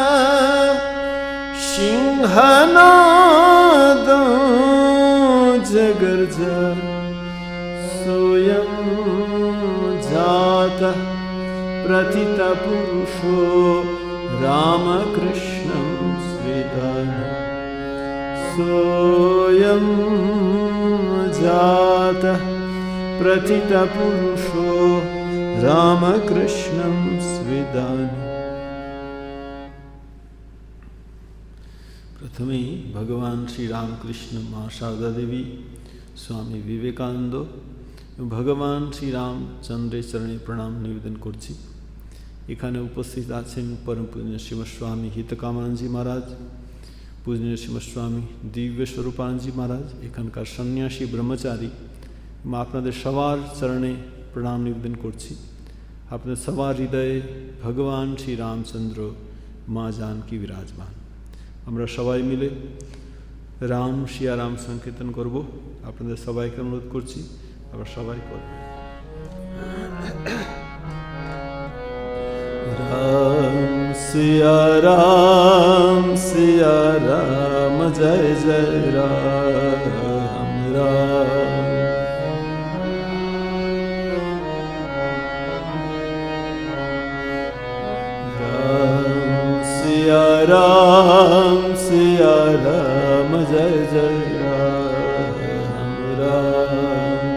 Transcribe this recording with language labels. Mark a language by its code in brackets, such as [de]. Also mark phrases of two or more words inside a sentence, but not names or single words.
[sa] सिंहनादं जगर्ज सोऽयं जातः प्रथितपुरुषो रामकृष्णं स्विदानं सोऽयं जातः प्रथितपुरुषो रामकृष्णं स्विदानं। [bn] প্রথমে ভগবান শ্রী রামকৃষ্ণ মা সারদা দেবী স্বামী বিবেকানন্দ ভগবান শ্রী রামচন্দ্রের চরণে প্রণাম নিবেদন করছি। এখানে উপস্থিত আছেন পরম পূজনীয় শ্রীমৎস্বামী হিতকামানন্দজি মহারাজ, পূজনীয় শ্রীমৎস্বামী দিব্য স্বরূপানন্দজি মহারাজ, এখানকার সন্ন্যাসী ব্রহ্মচারী, আপনাদের সবার চরণে প্রণাম নিবেদন করছি। আপনাদের সবার হৃদয়ে ভগবান শ্রী রামচন্দ্র মা জানকী বিরাজমান। আমরা সবাই মিলে রাম শিয়া রাম সংকীর্তন করব। আপনাদের সবাইকে অনুরোধ করছি, আমরা সবাই করব। [hi] राम सिया राम जय जय राम राम। राम सिया राम जय जय राम राम।